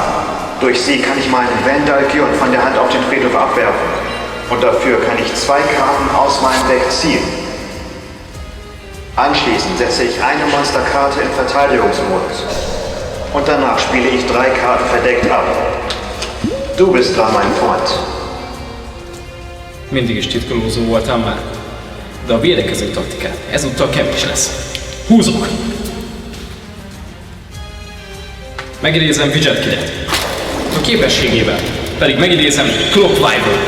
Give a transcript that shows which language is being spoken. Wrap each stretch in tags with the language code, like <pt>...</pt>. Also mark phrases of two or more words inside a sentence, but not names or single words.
<de>Durch sie kann ich meinen Vandalkion von der Hand auf den Friedhof abwerfen. Und dafür kann ich 2 Karten aus meinem Deck ziehen. Anschließend setze ich eine Monsterkarte in Verteidigungsmodus. Und danach spiele ich 3 Karten verdeckt ab. Du bist dran, mein Freund.</de> <hu>Mindig is titkolózó voltam már. De a védekező taktikát ezúttal kevés lesz. Húzok! Megidézem Widget Kidet. A képességével pedig megidézem Clock Wyvert.</hu>